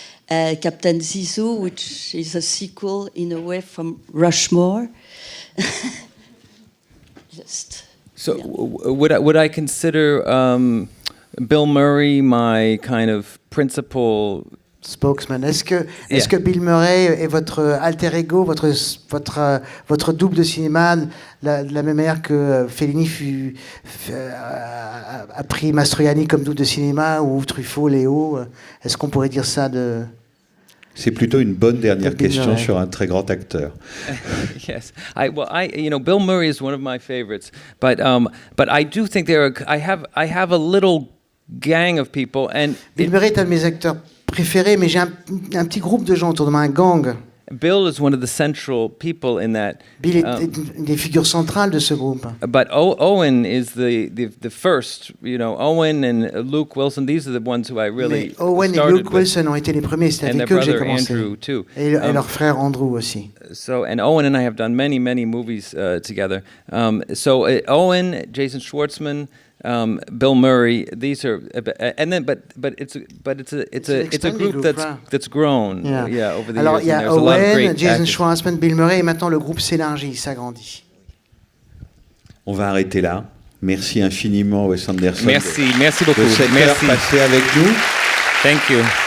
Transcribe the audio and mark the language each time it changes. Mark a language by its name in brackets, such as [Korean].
[English] Captain Zizou, which is a sequel in a way from Rushmore. So would I consider Bill Murray my kind of principal spokesman? [French] Est-ce que Bill Murray est votre alter ego, votre double de cinéma, de la même manière que Fellini a pris Mastroianni comme double de cinéma, ou Truffaut, Léo? Est-ce qu'on pourrait dire ça de... C'est plutôt une bonne dernière question sur un très grand acteur. [English] Yes, Bill Murray is one of my favorites, but I do think I have a little gang of people, and [French] Bill Murray est un de mes acteurs préférés, mais j'ai un petit groupe de gens autour de moi, un gang. [English] Bill is one of the central people in that. [French] Bill est une des figures centrales de ce groupe. [English] But Owen is the first, Owen and Luke Wilson, these are the ones who I really [French] Mais Owen et Luke Wilson ont été les premiers, c'est avec eux que j'ai commencé. [English] Andrew too. [French] Et leur frère Andrew aussi. [English] And Owen and I have done many movies together. Owen, Jason Schwartzman, Bill Murray, these are, and then but it's a group that's grown over the [French] Alors [English] years. [French] il y a Owen, Jason Schwartzman, Bill Murray, et maintenant le groupe s'élargit, il s'agrandit. On va arrêter là. Merci infiniment Wes Anderson. Merci beaucoup. De cette heure passée avec nous. [English] Thank you.